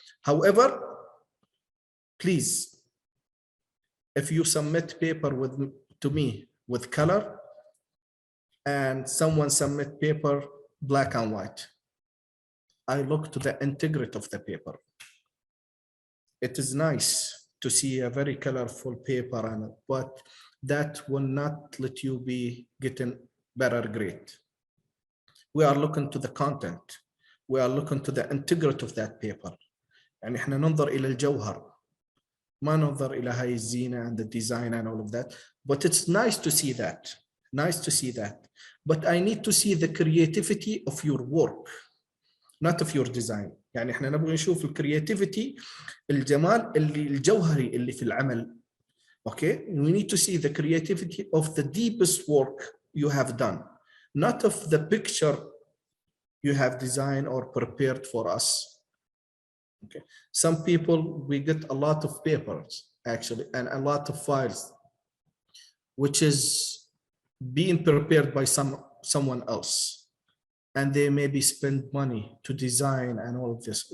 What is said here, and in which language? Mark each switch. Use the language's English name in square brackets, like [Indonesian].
[English] However, please, if you submit paper to me with color and someone submit paper black and white, I look to the integrity of the paper. It is nice to see a very colorful paper, but that will not let you be getting better grade. We are looking to the content. We are looking to the integrity of that paper. [Arabic] يعني احنا ننظر إلى الجوهر. ما ننظر إلى هاي الزينة [English] and the design and all of that. But it's nice to see that. Nice to see that. But I need to see the creativity of your work, not of your design. [Arabic] يعني احنا نبغى نشوف الكرياتيفيتي، الجمال اللي الجوهري اللي في العمل. [English] Okay, we need to see the creativity of the deepest work you have done, not of the picture you have designed or prepared for us. Okay, some people, we get a lot of papers actually and a lot of files, which is being prepared by someone else, and they maybe spend money to design and all of this.